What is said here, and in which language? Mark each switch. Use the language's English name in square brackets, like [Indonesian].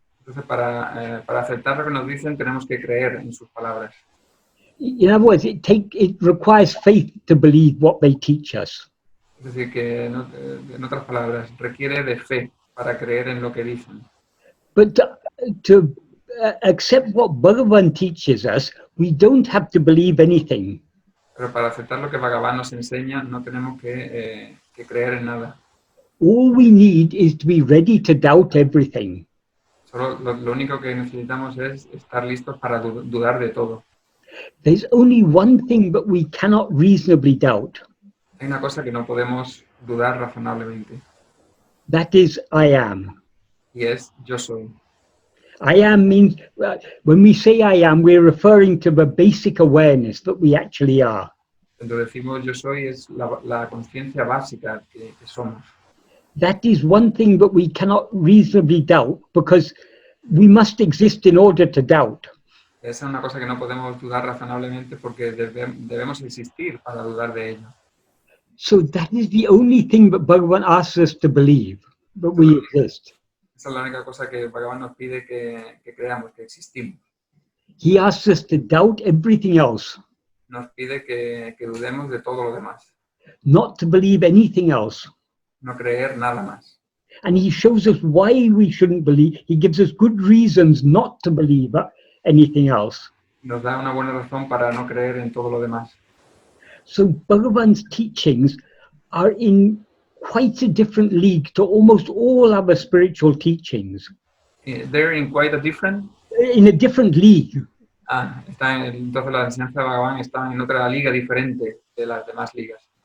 [Spanish] Entonces, para aceptar lo que nos dicen, tenemos que creer en sus palabras. [English] In other words, it requires faith to believe what they teach us. [Spanish] Es decir, que en otras palabras, requiere de fe para creer en lo que dicen. [English] But to accept what Bhagavan teaches us, we don't have to believe anything. [Spanish] Pero para aceptar lo que Bhagavan nos enseña, no tenemos que creer en nada. [English] All we need is to be ready to doubt everything. [Spanish] Solo lo único que necesitamos es estar listos para dudar de todo. [English] There's only one thing that we cannot reasonably doubt. [Spanish] Hay una cosa que no podemos dudar razonablemente. [English] That is, I am. [Spanish] Y es yo soy. [English] I am means, when we say I am, we're referring to the basic awareness that we actually are. [Spanish] Cuando decimos yo soy, es la conciencia básica que somos. [English] That is one thing that we cannot reasonably doubt, because we must exist in order to doubt. [Spanish] Esa es una cosa que no podemos dudar razonablemente porque debemos existir para dudar de ello. [English] So that is the only thing that Bhagavan asks us to believe, that we exist. [Spanish] Esa es la única cosa que Bhagavan nos pide que creamos, que existimos. [English] He asks us to doubt everything else, [Spanish] Nos pide que dudemos de todo lo demás, [English] not to believe anything else. [Spanish] no creer nada más. [English] And he shows us why we shouldn't believe. He gives us good reasons not to believe anything else. [Spanish] Nos da una buena razón para no creer en todo lo demás. [English] So Bhagavan's teachings are in quite a different league to almost all other spiritual teachings. They're in quite a different... In a different league. [Spanish] Entonces la enseñanza de Bhagavan está en otra liga diferente de las demás ligas.